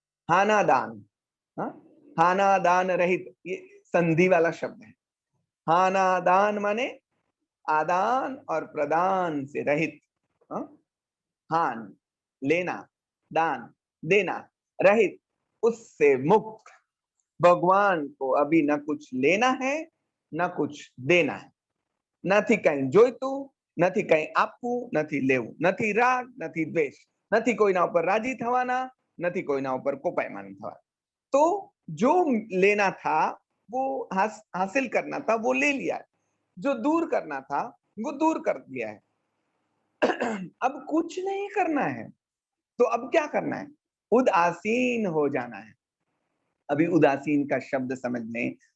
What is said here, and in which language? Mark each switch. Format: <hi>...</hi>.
<hi>हाना दान, हाना दान रहित, ये संधि वाला शब्द है। हाना दान माने आदान और प्रदान से रहित, हान लेना, दान देना, रहित उससे मुक्त। भगवान को अभी न कुछ लेना है न कुछ देना है,</hi> <gu>નથી કઈ જોઈતું, નથી કઈ આપવું, નથી લેવું, નથી રાગ, નથી દ્વેષ, નથી કોઈના ઉપર રાજી થવાના, નથી કોઈના ઉપર કોપાયમાન થવાના।</gu> <hi>तो जो लेना था वो हासिल करना था, वो ले लिया है। जो दूर करना था वो दूर कर दिया है। अब कुछ नहीं करना है, तो अब क्या करना है? उदासीन हो जाना है। अभी उदासीन का शब्द समझ लें।</hi>